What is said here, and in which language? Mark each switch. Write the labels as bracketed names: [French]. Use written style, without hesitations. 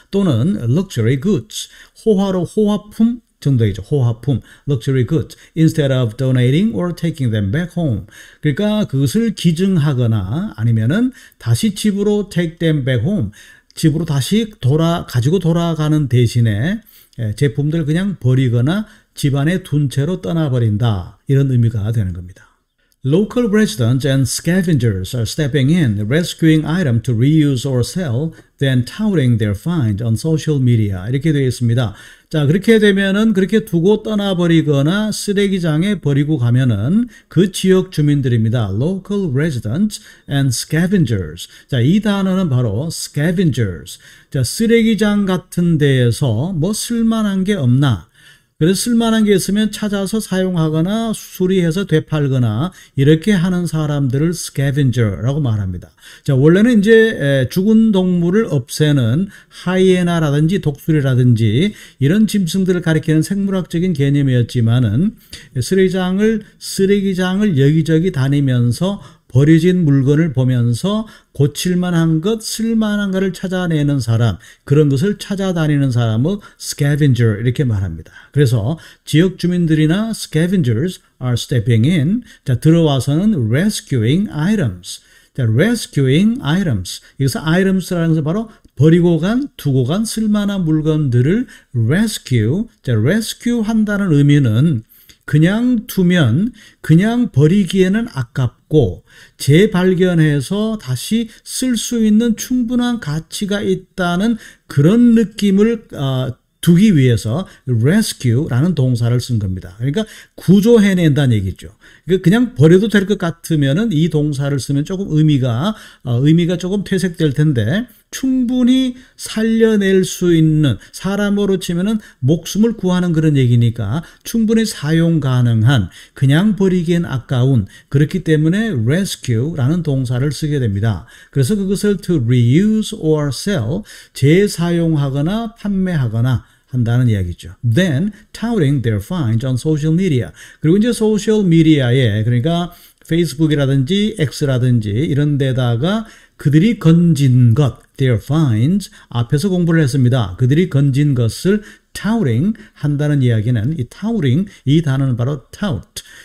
[Korean] 또는 [English] luxury goods, [Korean] 호화품 정도이죠. 호화품, [English] luxury goods, instead of donating or taking them back home. [Korean] 그러니까 그것을 기증하거나 아니면은 다시 집으로 [English] take them back home, [Korean] 집으로 다시 가지고 돌아가는 대신에 제품들 그냥 버리거나 집안에 둔 채로 떠나버린다. 이런 의미가 되는 겁니다. [English] Local residents and scavengers are stepping in, rescuing items to reuse or sell, then touting their find on social media. [Korean] 이렇게 되어 있습니다. 자, 그렇게 되면은 그렇게 두고 떠나버리거나 쓰레기장에 버리고 가면은 그 지역 주민들입니다. [English] Local residents and scavengers. [Korean] 자, 이 단어는 바로 scavengers. 자, 쓰레기장 같은 데에서 뭐 쓸만한 게 없나? 그래서 쓸만한 게 있으면 찾아서 사용하거나 수리해서 되팔거나 이렇게 하는 사람들을 scavenger라고 말합니다. 자, 원래는 이제 죽은 동물을 없애는 하이에나라든지 독수리라든지 이런 짐승들을 가리키는 생물학적인 개념이었지만은 쓰레기장을 여기저기 다니면서 버려진 물건을 보면서 고칠만한 것, 쓸만한 것을 찾아내는 사람, 그런 것을 찾아다니는 사람을 scavenger 이렇게 말합니다. 그래서 지역 주민들이나 [English] scavengers are stepping in, [Korean] 자, 들어와서는 [English] rescuing items. 자, rescuing items. [Korean] 여기서 items라는 것은 바로 버리고 간, 두고 간 쓸만한 물건들을 rescue. 자, rescue 한다는 의미는 그냥 두면 그냥 버리기에는 아깝고 재발견해서 다시 쓸 수 있는 충분한 가치가 있다는 그런 느낌을 두기 위해서 rescue라는 동사를 쓴 겁니다. 그러니까 구조해낸다는 얘기죠. 그냥 버려도 될 것 같으면은 이 동사를 쓰면 조금 의미가 조금 퇴색될 텐데 충분히 살려낼 수 있는, 사람으로 치면은 목숨을 구하는 그런 얘기니까 충분히 사용 가능한, 그냥 버리기엔 아까운, 그렇기 때문에 rescue라는 동사를 쓰게 됩니다. 그래서 그것을 [English] to reuse or sell, [Korean] 재사용하거나 판매하거나 한다는 이야기죠. [English] Then touting their finds on social media. [Korean] 그리고 이제 소셜 미디어에, 그러니까 페이스북이라든지 X라든지 이런 데다가 그들이 건진 것, [English] their finds, [Korean] 앞에서 공부를 했습니다. 그들이 건진 것을 touting 한다는 이야기는 이 touting, 이 단어는 바로 tout.